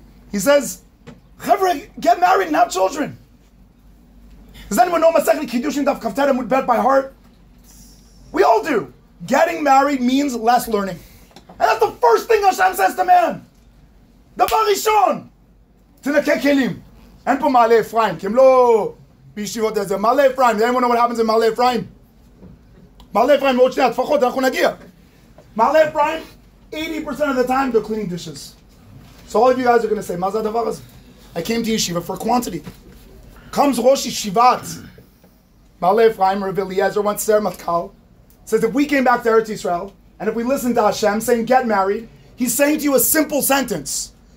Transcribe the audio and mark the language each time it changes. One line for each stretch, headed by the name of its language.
English: He says, חבר'ה, get married and have children. Does anyone know Masechet Kiddushin Daf Kaftet Amud Bet by heart? We all do. Getting married means less learning. And that's the first thing Hashem says to man.
Hebrew: דבר ראשון, תנקה כלים. אין פה מעלה אפרים, כי הם לא בישיבות איזה.
English: מעלה אפרים, does anyone know what happens in מעלה אפרים?
Hebrew: מעלה אפרים, עוד שנייה, לפחות אנחנו נגיע.
English: מעלה אפרים, 80% of the time they're cleaning dishes. So all of you guys are going to say,
Hebrew: מה זה הדבר הזה?
English: I came to yeshiva for quantity. Comes Rosh Yeshivat. מעלה אפרים, Rav Eliezer, went to Ser Matkal. Says if we came back to Eretz Yisrael, and if we listened to Hashem saying get married, he's saying to you a simple sentence.